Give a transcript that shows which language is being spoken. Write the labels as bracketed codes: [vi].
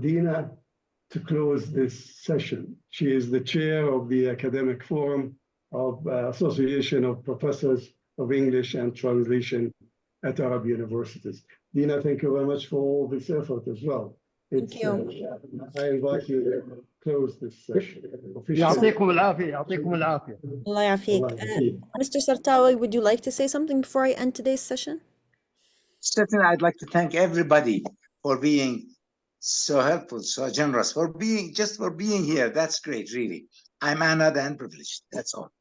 [en] Dina to close this session. She is the chair of the Academic Forum of Association of Professors of English and Translation at Arab Universities. Dina, thank you very much for all this effort as well. Thank you. I invite you to close this session. [ar] يعطيكم العافية يعطيكم العافية. [en] Allah [ar] يعافيك. [en] Mr. Sartawi, would you like to say something before I end today's session? Certainly, I'd like to thank everybody for being so helpful, so generous, for being here. That's great, really. I'm honored and privileged. That's all.